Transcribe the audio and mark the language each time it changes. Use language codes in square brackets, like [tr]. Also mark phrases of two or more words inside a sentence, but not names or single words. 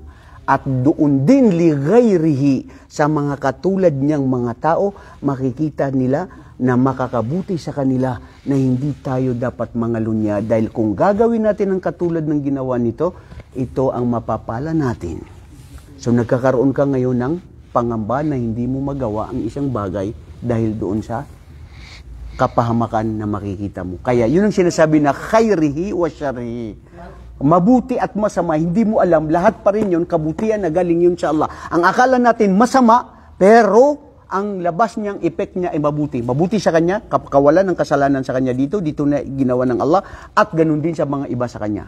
[tl] At doon din ligayrihi sa mga katulad niyang mga tao, makikita nila na makakabuti sa kanila na hindi tayo dapat mangalunya. Dahil kung gagawin natin ang katulad ng ginawa nito, ito ang mapapala natin. So nagkakaroon ka ngayon ng pangamba na hindi mo magawa ang isang bagay dahil doon sa kapahamakan na makikita mo. Kaya yun ang sinasabi na [ar] خيره وشره. [tl] Mabuti at masama, hindi mo alam, lahat pa rin yun, kabutihan na galing yun sa Allah. Ang akala natin masama, pero ang labas niyang effect niya ay mabuti. Mabuti sa kanya, kawalan ng kasalanan sa kanya dito na ginawa ng Allah, at ganun din sa mga iba sa kanya.